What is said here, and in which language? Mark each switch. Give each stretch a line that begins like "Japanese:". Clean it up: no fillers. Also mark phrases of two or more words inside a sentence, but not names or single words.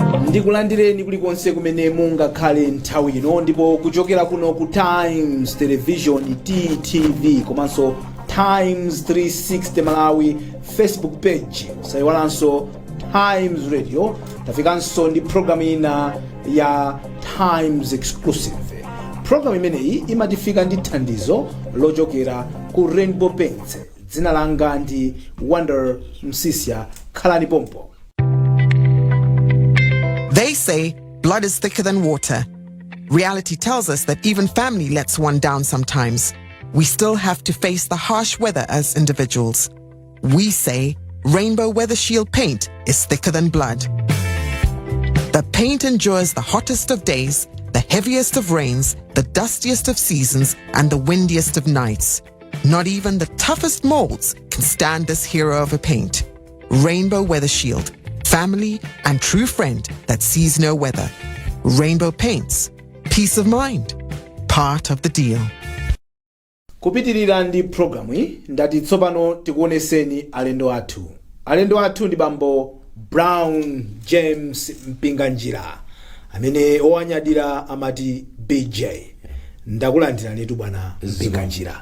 Nyanja: Ndikulandireni kulikonse kumene mungakhale nthawi ino ndipo kuchokera kuno ku Times Television TTV komanso Times 360 Malawi Facebook page sayiwalanso Times Radio tafikanso ndi programu ina ya Times Exclusive. Programu imeneyi imatifika ndi thandizo lochokera ku Rainbow Paints. Dzina langa ndi Wonder Msisia, khalani pompo.
English: They say blood is thicker than water. Reality tells us that even family lets one down sometimes. We still have to face the harsh weather as individuals. We say Rainbow Weather Shield paint is thicker than blood. The paint endures the hottest of days, the heaviest of rains, the dustiest of seasons, and the windiest of nights. Not even the toughest molds can stand this hero of a paint. Rainbow Weather Shield. Family and true friend that sees no weather. Rainbow Paints. Peace of mind. Part of the deal.
Nyanja: Kupitirira ndi programu hii ndati tsopano tikuoneseni alendo athu. Alendo athu ndi bambo Brown James Mpinganjira amene owanyadira amati BJ. Ndakulandira netu bwana Mpinganjira.